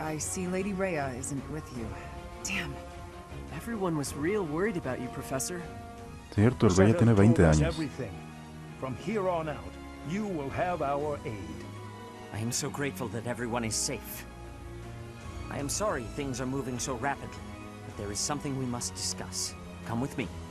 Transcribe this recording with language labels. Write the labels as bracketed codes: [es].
[en] I see Lady Rhea isn't with you. Damn. Everyone was real worried about you, Professor. [es] Cierto, el güey ya tiene 20 años. [en] From here on out, you will have our aid. I am so grateful that everyone is safe. I am sorry things are moving so rapidly, but there is something we must discuss. Come with me.